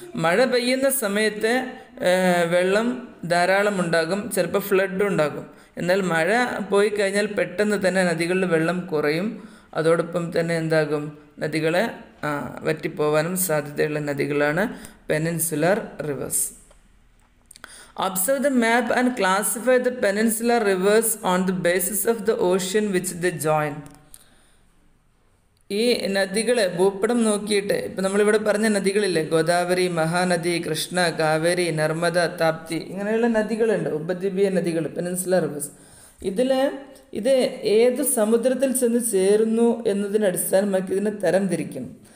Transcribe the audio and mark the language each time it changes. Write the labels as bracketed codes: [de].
[ml] മഴ പെയ്യുന്ന സമയത്ത് വെള്ളം ധാരാളം ഉണ്ടാകും, ചിലപ്പോൾ ഫ്ലഡ് ഉണ്ടാകും. എന്നാൽ മഴ പോയി കഴിഞ്ഞാൽ പെട്ടെന്ന് തന്നെ നദികളിൽ വെള്ളം കുറയും. അതോടൊപ്പം തന്നെ എന്താകും? നദികളെ വറ്റിപ്പോവാനും സാധ്യതയുള്ള നദികളാണ് peninsular reverse. [en] Observe the map and classify the peninsular rivers on the basis of the ocean which they join. [ml] ഈ നദികളെ ഭൂപടം നോക്കിയിട്ട്, ഇപ്പം നമ്മളിവിടെ പറഞ്ഞ നദികളില്ലേ, ഗോദാവരി, മഹാനദി, കൃഷ്ണ, കാവേരി, നർമ്മദ, താപ്തി, ഇങ്ങനെയുള്ള നദികളുണ്ട്, ഉപദ്വീപീയ നദികൾ, പെനിൻസുലർ റിവേഴ്സ്. ഇത് ഏത് സമുദ്രത്തിൽ ചെന്ന് ചേരുന്നു എന്നതിനെ അടിസ്ഥാനമാക്കി ഇതിനെ തരം തിരിക്കണം.